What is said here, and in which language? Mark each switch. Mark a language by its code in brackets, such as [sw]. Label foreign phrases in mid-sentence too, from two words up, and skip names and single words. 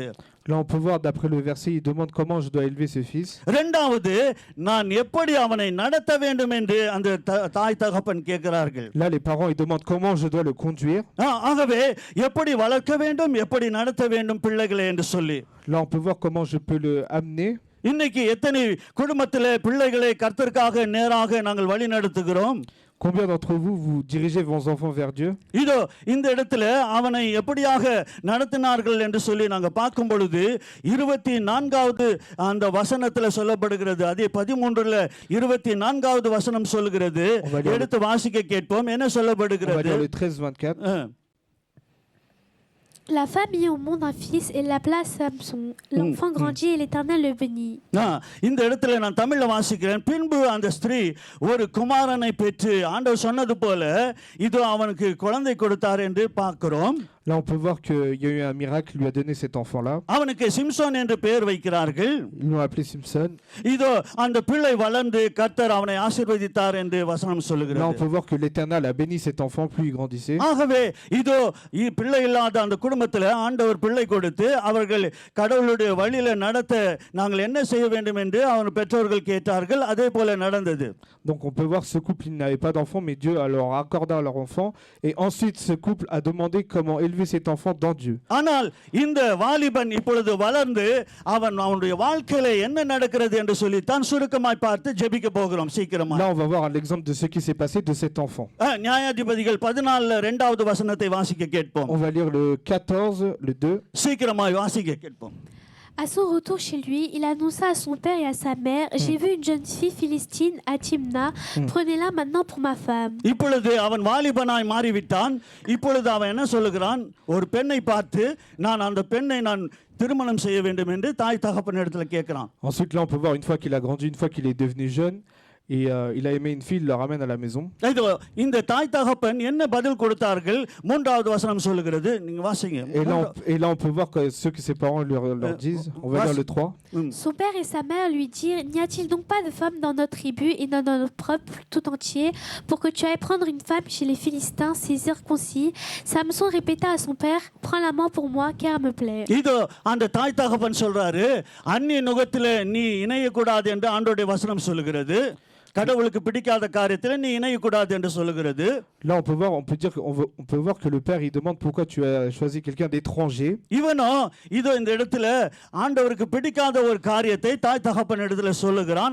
[fr] Là, on peut voir d'après le verset, il demande comment je dois élever ce fils. [ta] இரண்டாவது நான் எப்படி அவனை நடத்த வேண்டும் என்று அந்த தாய் தகப்பன் கேட்கிறார்கள். [fr] Là, les parents, ils demandent comment je dois le conduire. [ta] ஆகவே எப்படி வளர்க்க வேண்டும் எப்படி நடத்த வேண்டும் பிள்ளைகளை என்று சொல்லி. [fr] Là, on peut voir comment je peux le amener. [ta] இன்னைக்கு எத்தனை குடும்பத்திலே பிள்ளைகளை கர்த்தருக்காக நேராக நாங்கள் வழி நடத்துகிறோம்? [fr] Combien d'entre vous, vous dirigez vos enfants vers Dieu? [ta] இதோ இந்த இடத்துல அவனை எப்படியாக நடத்தினார்கள் என்று சொல்லி நாங்கள் பார்க்கும் பொழுது 24வது அந்த வசனத்தில் சொல்லப்படுகிறது. அதே 13ல 24வது வசனம் சொல்லுகிறது. எடுத்து வாசிக்க கேட்போம் என்ன சொல்லப்படுகிறது. [fr] On va lire le 13-24. La femme mit au monde un fils et l'appela Samson. L'enfant grandit et l'Éternel le bénit. [ta] இந்த இடத்துல நான் தமிழ்ல வாசிக்கிறேன். பின்பு அந்த ஸ்திரீ ஒரு குமாரனை பெற்று ஆண்டவர் சொன்னது போல இது அவனுக்கு குழந்தை கொடுத்தார் என்று பார்க்கிறோம். [fr] Là, on peut voir qu'il y a eu un miracle, lui a donné cet enfant-là. [ta] அவனுக்கு சிம்சோன் என்று பெயர் வைக்கிறார்கள். [fr] Ils l'ont appelé Simpson. [ta] இதோ அந்த பிள்ளை வளர்ந்து கர்த்தர் அவனை ஆசீர்வதித்தார் என்று வசனம் [fr] Là, on [ta] சொல்லுகிறது. [fr] peut voir que l'Éternel a béni cet enfant, plus il grandissait. [ta] ஆகவே இதோ பிள்ளை இல்லாத அந்த குடும்பத்தில் ஆண்டவர் பிள்ளை கொடுத்து அவர்கள் கடவுளுடைய வழியில நடத்த நாங்கள் என்ன செய்ய வேண்டும் என்று அவன் பெற்றோர்கள் கேட்டார்கள். அதே போல நடந்தது. [fr] Donc on peut voir ce couple, il n'avait pas d'enfant, mais Dieu leur accorda leur enfant. Et ensuite, ce couple a demandé comment élever cet enfant dans Dieu. [ta] ஆனால் இந்த வாலிபன் இப்பொழுது வளர்ந்து அவனுடைய வாழ்க்கையில என்ன நடக்கிறது என்று சொல்லி தான் சுருக்கமாய் பார்த்து ஜெபிக்க போகிறோம் சீக்கிரமா. [fr] Là, on va voir l'exemple de ce qui s'est passé de cet enfant. [ta] நியாயாதிபதிகள் 14 இரண்டாவது வசனத்தை வாசிக்க கேட்போம். [fr] On va lire le 14, le 2. [ta] சீக்கிரமாய் வாசிக்க கேட்போம். [fr] À son retour chez lui, il annonça à son père et à sa mère, j'ai vu une jeune fille philistine à Timna, prenez-la maintenant pour ma femme. [ta] இப்பொழுது அவன் வாலிபனாய் மாறிவிட்டான். இப்பொழுது அவன் என்ன சொல்லுகிறான்? ஒரு பெண்ணை பார்த்து நான் அந்த பெண்ணை நான் திருமணம் செய்ய வேண்டும் என்று தாய் தகப்பனிடத்துல கேட்கிறான். [fr] Ensuite, là, on peut voir une fois qu'il a grandi, une fois qu'il est devenu jeune, et il a aimé une fille, il la ramène à la maison. [ta] இந்த தாய் தகப்பன் என்ன பதில் கொடுத்தார்கள்? மூன்றாவது வசனம் சொல்லுகிறது. நீங்க வாசிங்க. [fr] Et là, on peut voir que ce que ses parents leur disent. On va lire le 3. Son père et sa mère lui dirent, n'y a-t-il donc pas de femme dans notre tribu et dans notre peuple tout entier pour que tu ailles prendre une femme chez les Philistins, ces circoncis? Samson répéta à son père, prends la main pour moi car elle me plaît. [ta] இதோ அந்த தாய் தகப்பன் சொல்றாரு, அந்நிய நுகத்திலே நீ இணையக்கூடாது என்று ஆண்டவருடைய வசனம் சொல்லுகிறது. கடவுளுக்கு பிடிக்காத காரியத்தில் நீ இணையக்கூடாது என்று சொல்லுகிறது. [fr] Là, on peut voir que le père il demande pourquoi tu as choisi quelqu'un d'étranger. [ta] இவனோ இதோ இந்த இடத்துல ஆண்டவருக்கு பிடிக்காத ஒரு காரியத்தை தாய் தகப்பன் இடத்துல சொல்லுகிறான்.